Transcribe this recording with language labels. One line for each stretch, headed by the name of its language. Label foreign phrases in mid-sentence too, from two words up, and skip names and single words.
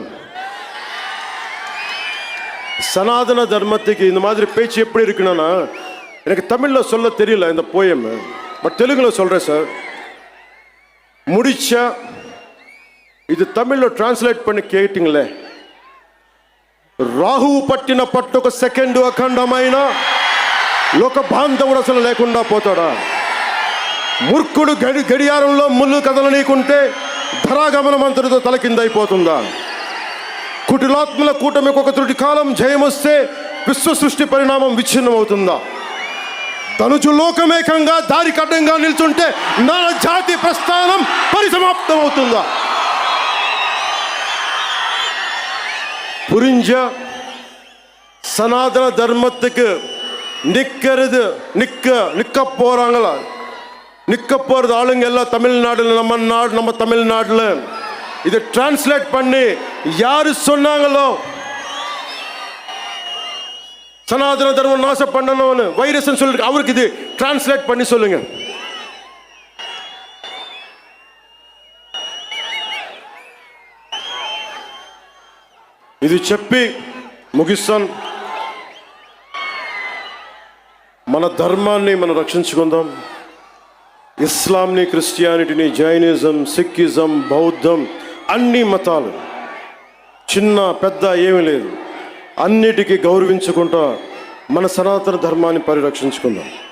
Tamil: சனாதன தர்மத்துக்கு இந்த மாதிரி பேச்சு எப்படி இருக்குன்னா, எனக்கு தமிழில் சொல்ல தெரியல இந்த போயம், பட் தெலுங்குல சொல்கிறேன் சார். முடிச்சா இது தமிழில் டிரான்ஸ்லேட் பண்ணி கேட்டிங்களே.
Telugu: రాహువు పట్టిన పట్టు ఒక సెకండ్ అఖండమైన లోక బాంధవుడు అసలు లేకుండా పోతాడా? మూర్ఖుడు గడియారంలో ముళ్ళు కదలనీకుంటే ధరాగమనం అంతటితో తల కింద అయిపోతుందా? కుటిలాత్మల కూటమికి ఒక త్రుటి కాలం జయమొస్తే విశ్వ సృష్టి పరిణామం విచ్ఛిన్నమవుతుందా? తనుచు లోకమేకంగా దారి కడ్డంగా నిల్చుంటే నా జాతి ప్రస్థానం పరిసమాప్తమవుతుందా?
Tamil: புரிஞ்ச சனாதன தர்மத்துக்கு நிக்க போறாங்களா? நிக்க போறது ஆளுங்க எல்லாம் தமிழ்நாடுல, நம்ம தமிழ்நாடுல. இதை டிரான்ஸ்லேட் பண்ணி யாரு சொன்னாங்களோ சனாதன தர்மம் நாசம் பண்ணணும்னு, வைரஸ் சொல்லி அவருக்கு இது டிரான்ஸ்லேட் பண்ணி சொல்லுங்க.
Telugu: ఇది చెప్పి ముగిస్తాను. మన ధర్మాన్ని మనం రక్షించుకుందాం. ఇస్లాంని, క్రిస్టియానిటీని, జైనిజం, సిక్కిజం, బౌద్ధం, అన్ని మతాలు, చిన్న పెద్ద ఏమీ లేదు, అన్నిటికీ గౌరవించుకుంటా మన సనాతన ధర్మాన్ని పరిరక్షించుకుందాం.